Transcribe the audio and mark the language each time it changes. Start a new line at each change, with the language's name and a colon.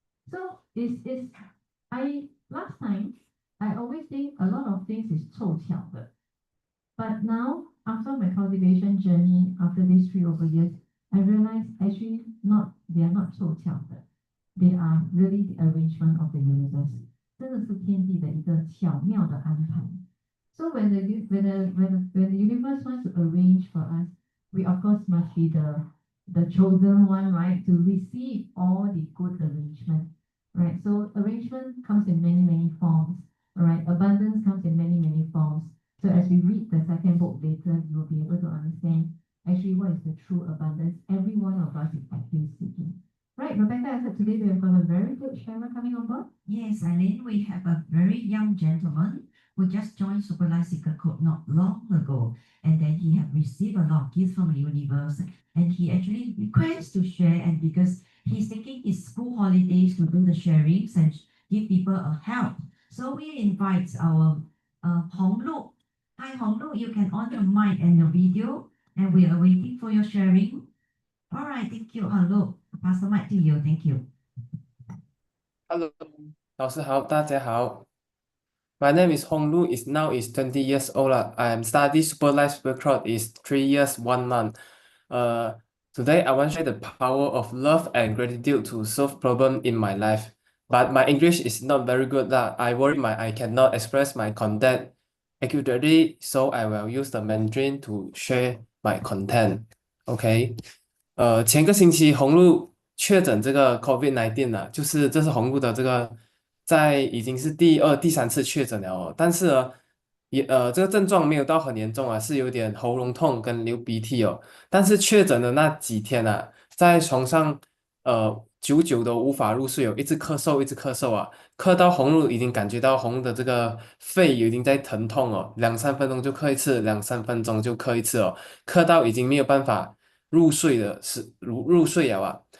English: So it's last time I always think a lot of things is 凑巧的. But now, after my cultivation journey, after these 3 over years, I realized actually they are not 凑巧的. They are really the arrangement of the universe.
Chinese: 真的是天地的一个巧妙的安排.
English: So when the universe wants to arrange for us, we of course must be the chosen one, right, to receive all the good arrangement, right? So arrangement comes in many forms, all right? Abundance comes in many forms. So as we read the second book later, you will be able to understand actually what is the true abundance every one of us is actually seeking. Right, Rebecca, I said today we have got a very good sharer coming on board. Yes, Eileen, we have a very young gentleman who just joined Superlight Secret Code not long ago, and then he have received a lot of gifts from the universe, and he actually requests to share, and because he's taking his school holidays to do the sharings and give people a help. So we invite our Hong Lu. Hi Hong Lu, you can on your mic and your video, and we are waiting for your sharing. All right, thank you, Hong Lu. Pass the mic to you, thank you.
Chinese: Hello, 老师好，大家好。
English: My name is Hong Lu. Is now is 20 years old. I am study Super Life Super Crowd is 3 years 1 month. Today I want to share the power of love and gratitude to solve problem in my life. But my English is not very good. I worry I cannot express my content accurately, so I will use the Mandarin to share my content. Okay.
Chinese: 前个星期红路确诊这个 COVID-19 了，就是这是红路的这个已经是第2、第3次确诊了哦，但是呢，这个症状没有到很严重啊，是有点喉咙痛跟流鼻涕哦，但是确诊的那几天啊，在床上久久都无法入睡哦，一直咳嗽，一直咳嗽啊，咳到红路已经感觉到红路的这个肺已经在疼痛哦，2、3分钟就咳一次，2、3分钟就咳一次哦，咳到已经没有办法入睡了，入睡了啊。